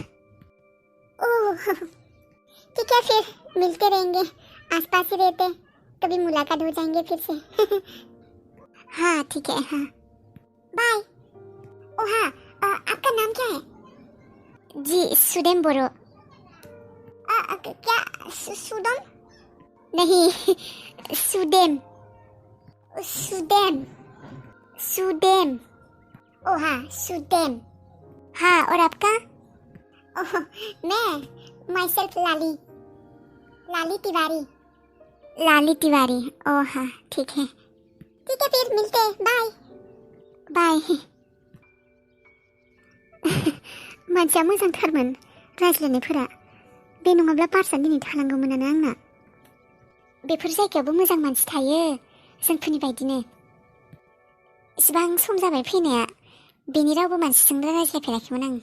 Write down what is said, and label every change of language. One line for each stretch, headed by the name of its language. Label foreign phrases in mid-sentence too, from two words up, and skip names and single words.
Hindi: ओह ठीक है, फिर मिलते रहेंगे, आसपास ही रहते, कभी मुलाकात हो जाएंगे फिर से। हाँ ठीक है, हाँ बाय। ओ हाँ, आपका नाम क्या है? जी, सुदेम बोरो। क्या सुदम? नहीं, सुदेम। सुदेम, सुदेम। ओ हाँ, सुदेम। हाँ, और आपका? ओह, मैं
English: my self
Hindi: लाली, लाली तिवारी। लाली तिवारी, ओ हाँ ठीक है। ठीक है, फिर मिलते हैं, बाय बाय।
Bodo: मानसिया मोजांथारमोन रायज्लायनायफोरा, बे नङाब्ला पार्सआ दिनै थालांगौमोनानो आंना। बेफोर जायगायावबो मोजां मानसि थायो, जोंफोरनि बायदिनो। इसिबां सम जाबाय फैनाया, बेनि रावबो मानसिजों रायज्लायफेराखैमोन आं।